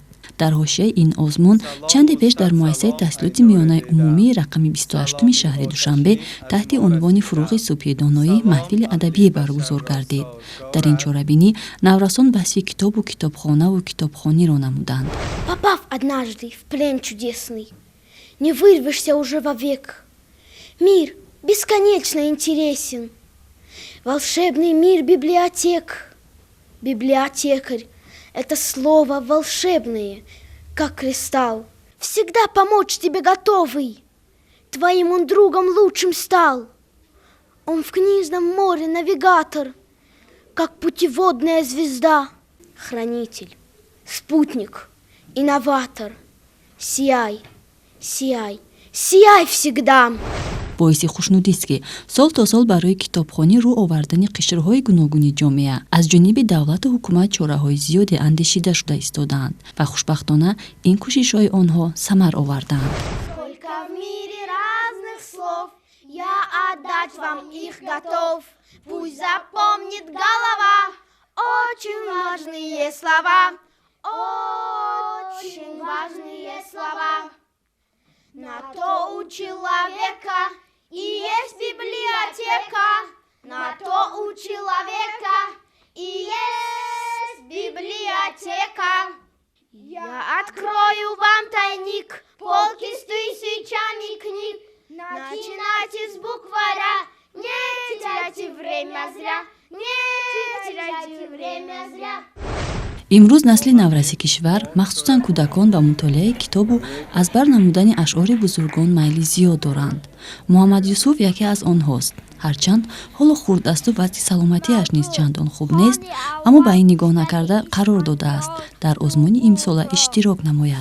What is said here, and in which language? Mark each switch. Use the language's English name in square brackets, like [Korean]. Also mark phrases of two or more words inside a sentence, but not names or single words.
[Tajik] дар ҳошияи ин озмун чанде пеш дар муассисаи таҳсилоти миёнаи умумии рақами 28-уми шаҳри Душанбе таҳти унвони фуруғи субҳи доноӣ маҳфили адабие баргузор гардид. дар ин чорабинӣ наврасон баҳси китобу китобхонаву китобхониро намуданд. [Russian] Попав однажды в плен чудесный, не вырвешься уже вовек. Мир бесконечно интересен. Волшебный мир библиотек. Библиотекарь — это слово волшебное, как кристалл. Всегда помочь тебе готовый. Твоим он другом лучшим стал. Он в книжном море навигатор, как путеводная звезда. Хранитель, спутник, инноватор. Сияй, сияй, сияй всегда. [Tajik] боиси хушнудист ки сол то сол барои китобхонӣ рӯ овардани қишрҳои гуногуни ҷомеа аз ҷониби давлату ҳукумат чораҳои зиёде андешида шуда истодаанд ва хушбахтона ин кӯшишҳои онҳо самар овардаанд. [Russian] Сколько в мире разных слов, я отдать вам их готов. Пусть запомнит голова очень важные слова, очень важные слова. На то у человека и есть библиотека, на то у человека и есть библиотека. Я открою вам тайник, полки с тысячами книг. Начинайте с букваря, не теряйте время зря, не теряйте время зря. [Tajik] имрӯз насли навраси кишвар махсусан кӯдакон ба мутолиаи китобу аз бар намудани ашъори бузургон майли зиёд доранд. муҳаммад Юсуф яке аз онҳост. ҳарчанд ҳоло хурдасту вазъи саломатиаш низ чандон хуб нест, аммо ба ин нигоҳ накарда қарор додааст дар озмуни имсола иштирок намояд.